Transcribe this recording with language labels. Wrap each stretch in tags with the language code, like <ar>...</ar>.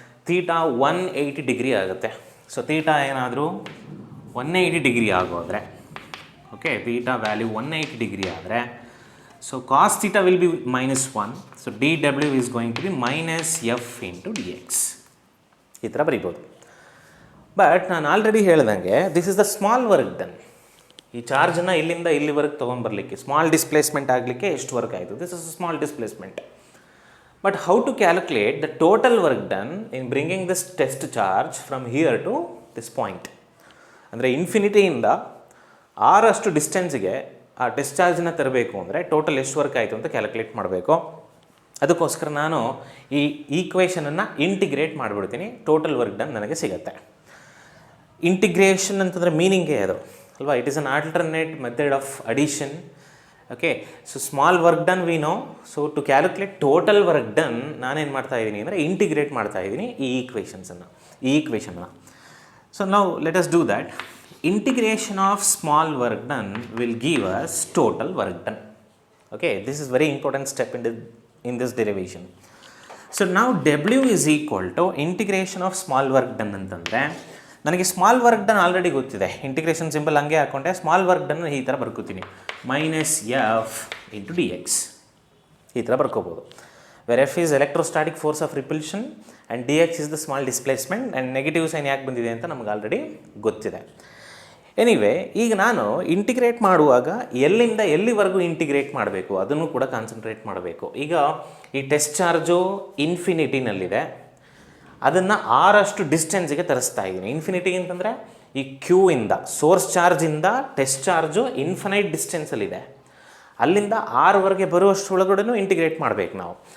<kn>Theta 180 degree ಆಗುತ್ತೆ. So theta ಏನಾದರೂ 180 degree ಆಗೋದ್ರೆ, okay, theta value 180 degree ಆದರೆ,</kn> <en>So cos theta will be -1. So DW is going to be -F into dx.</en> <kn>ಈ ಥರ ಬರಿಬೋದು. But ನಾನು already ಹೇಳ್ದಂಗೆ</kn> <en>This is the small work done.</en> <kn>ಈ ಚಾರ್ಜನ್ನು ಇಲ್ಲಿಂದ ಇಲ್ಲಿವರೆಗೆ ತೊಗೊಂಬರಲಿಕ್ಕೆ, ಸ್ಮಾಲ್ ಡಿಸ್ಪ್ಲೇಸ್ಮೆಂಟ್ ಆಗಲಿಕ್ಕೆ ಎಷ್ಟು ವರ್ಕ್ ಆಯಿತು?</kn> <en>This is a small displacement. But how to calculate the total work done in bringing this test charge from here to this point?</en> <kn>ಅಂದರೆ ಇನ್ಫಿನಿಟಿಯಿಂದ ಅಷ್ಟು ಡಿಸ್ಟೆನ್ಸ್ಗೆ ಆ test ಚಾರ್ಜನ್ನ ತರಬೇಕು ಅಂದರೆ ಟೋಟಲ್ ಎಷ್ಟು ವರ್ಕ್ ಆಯಿತು ಅಂತ ಕ್ಯಾಲ್ಕುಲೇಟ್ ಮಾಡಬೇಕು. ಅದಕ್ಕೋಸ್ಕರ ನಾನು ಈ ಈಕ್ವೇಷನನ್ನು ಇಂಟಿಗ್ರೇಟ್ ಮಾಡಿಬಿಡ್ತೀನಿ, ಟೋಟಲ್ ವರ್ಕ್ ಡನ್ ನನಗೆ ಸಿಗುತ್ತೆ.</kn> <en>integration</en> <kn>ಅಂತಂದರೆ ಮೀನಿಂಗೇ ಅದು ಅಲ್ವಾ,</kn> <en>It is an alternate method of addition. Okay, so small work done we know, so to calculate total work done</en> <kn>ನಾನೇನು ಮಾಡ್ತಾ ಇದ್ದೀನಿ ಅಂದರೆ ಇಂಟಿಗ್ರೇಟ್ ಮಾಡ್ತಾ ಇದ್ದೀನಿ ಈ ಈಕ್ವೇಷನ್ನ.</kn> <en>So ನಾವು let us do that. Integration of small work done will give us total work done. Okay, this is very important step in this derivation. So now W is equal to integration of small work done</en> <kn>ಅಂತಂದರೆ ನನಗೆ small work done already ಗೊತ್ತಿದೆ, integration simple ಹಂಗೆ ಹಾಕ್ಕೊಂಡೆ small work done ಈ ಥರ ಬರ್ಕೋತೀನಿ, -F into dx ಈ ಥರ ಬರ್ಕೋಬೋದು.</kn> <en>where F is electrostatic force of repulsion and dx is the small displacement and</en> <kn>negative sign ಯಾಕೆ ಬಂದಿದೆ ಅಂತ ನಮ್ಗೆ ಆಲ್ರೆಡಿ ಗೊತ್ತಿದೆ. ಎನಿವೆ, ಈಗ ನಾನು ಇಂಟಿಗ್ರೇಟ್ ಮಾಡುವಾಗ ಎಲ್ಲಿಂದ ಎಲ್ಲಿವರೆಗೂ ಇಂಟಿಗ್ರೇಟ್ ಮಾಡಬೇಕು ಅದನ್ನು ಕೂಡ ಕಾನ್ಸಂಟ್ರೇಟ್ ಮಾಡಬೇಕು. ಈಗ ಈ ಟೆಸ್ಟ್ ಚಾರ್ಜು ಇನ್ಫಿನಿಟಿನಲ್ಲಿದೆ, ಅದನ್ನು ಆರಷ್ಟು ಡಿಸ್ಟೆನ್ಸಿಗೆ ತರಿಸ್ತಾ ಇದ್ದೀನಿ. ಇನ್ಫಿನಿಟಿ ಅಂತಂದರೆ ಈ ಕ್ಯೂ ಇಂದ ಸೋರ್ಸ್ ಚಾರ್ಜಿಂದ ಟೆಸ್ಟ್ ಚಾರ್ಜು ಇನ್ಫಿನೈಟ್ ಡಿಸ್ಟೆನ್ಸಲ್ಲಿದೆ, ಅಲ್ಲಿಂದ ಆರ್ವರೆಗೆ ಬರುವಷ್ಟರೊಳಗಡೆನೂ ಇಂಟಿಗ್ರೇಟ್ ಮಾಡಬೇಕು ನಾವು.</kn>